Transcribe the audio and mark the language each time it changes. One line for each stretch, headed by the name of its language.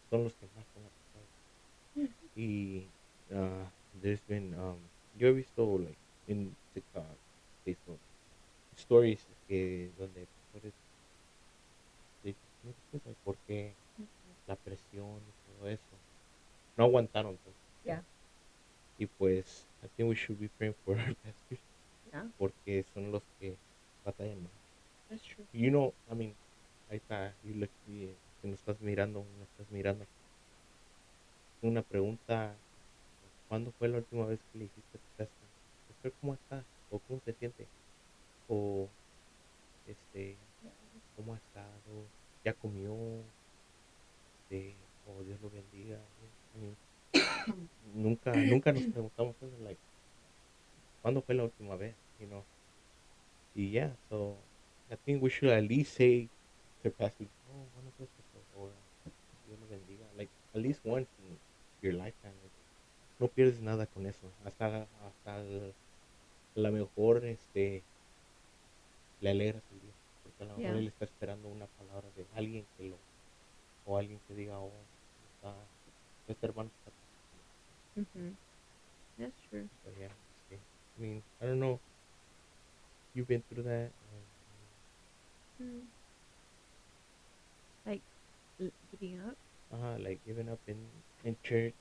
Spanish: Son los que más van a pasar.
English: Y there's been
Spanish: yo he visto
English: like in TikTok, Facebook stories
Spanish: que donde pastores
English: they just committed suicide porque Mhm.
Spanish: la presión y todo eso no aguantaron pues.
English: Yeah.
Spanish: Y pues
English: I think we should be praying for our pastors Yeah.
Spanish: porque son los que batallan más.
English: That's true. I mean,
Spanish: ahí está, si nos estás mirando, me estás mirando, una pregunta, ¿cuándo fue la última vez que le dijiste a tu pastor, pastor, ¿cómo está? ¿O cómo se siente? O, este,
English: Yeah.
Spanish: ¿cómo ha estado? ¿Ya comió? O Dios lo bendiga.
English: I mean,
Spanish: nunca nos preguntamos eso, like, ¿cuándo fue la última vez?
English: Y yeah, so I think we should at least say to pastor, oh,
Spanish: buenos días,
English: pastor, or
Spanish: Dios lo bendiga,
English: like, at least once in your lifetime, like,
Spanish: no pierdes nada con eso, hasta la mejor, le alegras el día, porque a lo mejor
English: Yeah.
Spanish: él está esperando una palabra de alguien o alguien que diga, oh, este hermano se está pasando.
English: Mhm. That's true. So yeah, I mean, I don't know, you've been through that, Mm. Like giving up. like giving up in church.